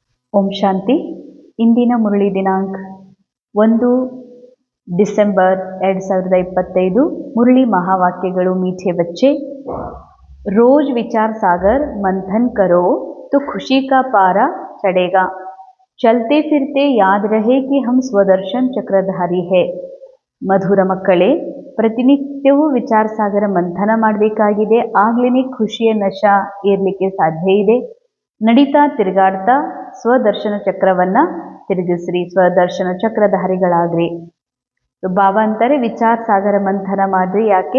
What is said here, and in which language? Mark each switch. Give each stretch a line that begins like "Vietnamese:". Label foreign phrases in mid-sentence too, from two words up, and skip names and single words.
Kannada: ಓಂ ಶಾಂತಿ. ಇಂದಿನ ಮುರಳಿ ದಿನಾಂಕ 1 ಡಿಸೆಂಬರ್ 2025. ಮುರಳಿ ಮಹಾವಾಕ್ಯಗಳು.
Hindi: मीठे बच्चे, रोज विचार सागर मंथन करो तो खुशी का पारा चढ़ेगा. चलते फिरते याद रहे कि हम स्वदर्शन चक्रधारी है.
Kannada: ಮಧುರ ಮಕ್ಕಳೇ, ಪ್ರತಿನಿತ್ಯವೂ ವಿಚಾರ ಸಾಗರ ಮಂಥನ ಮಾಡಬೇಕಾಗಿದೆ. ಆಗ್ಲೇ ಖುಷಿಯ ನಶ ಏರ್ಲಿಕ್ಕೆ ಸಾಧ್ಯ ಇದೆ. ನಡೀತಾ ತಿರುಗಾಡ್ತಾ ಸ್ವದರ್ಶನ ಚಕ್ರವನ್ನ ತಿರುಗಿಸ್ರಿ, ಸ್ವದರ್ಶನ ಚಕ್ರಧಾರಿಗಳಾಗ್ರಿ. ಬಾಬಾ ಅಂತಾರೆ ವಿಚಾರ ಸಾಗರ ಮಂಥನ ಮಾಡ್ರಿ. ಯಾಕೆ?